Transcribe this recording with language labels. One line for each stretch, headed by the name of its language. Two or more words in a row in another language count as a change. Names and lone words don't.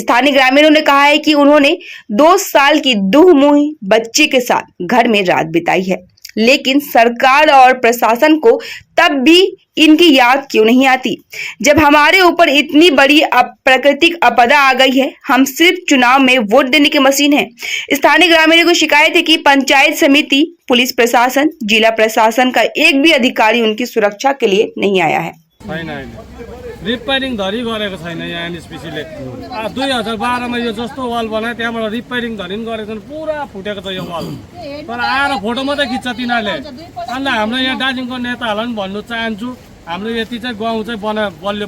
Hindi: स्थानीय ग्रामीणों ने कहा है कि उन्होंने 2 साल की दुहमुही बच्चे के साथ घर में रात बिताई है, लेकिन सरकार और प्रशासन को तब भी इनकी याद क्यों नहीं आती, जब हमारे ऊपर इतनी बड़ी प्राकृतिक आपदा आ गई है। हम सिर्फ चुनाव में वोट देने की मशीन है। स्थानीय ग्रामीणों को शिकायत है कि पंचायत समिति, पुलिस प्रशासन, जिला प्रशासन का एक भी अधिकारी उनकी सुरक्षा के लिए नहीं आया है।
Nepali: रिपेयरिङ धरी गरेको छैन यहाँ एनएचपीसीले। 2012 मा यो जस्तो वाल बनायो, त्यहाँबाट रिपेयरिङ धरि गरेको छैन, पुरा फुटेको छ यो वाल। तर आएर फोटो मात्रै खिच्छ तिनीहरूले। अन्त हाम्रो यहाँ दार्जिलिङको नेताहरूलाई पनि भन्नु चाहन्छु, हाम्रो यति चाहिँ गाउँ चाहिँ बलियो बनाइदियोस्।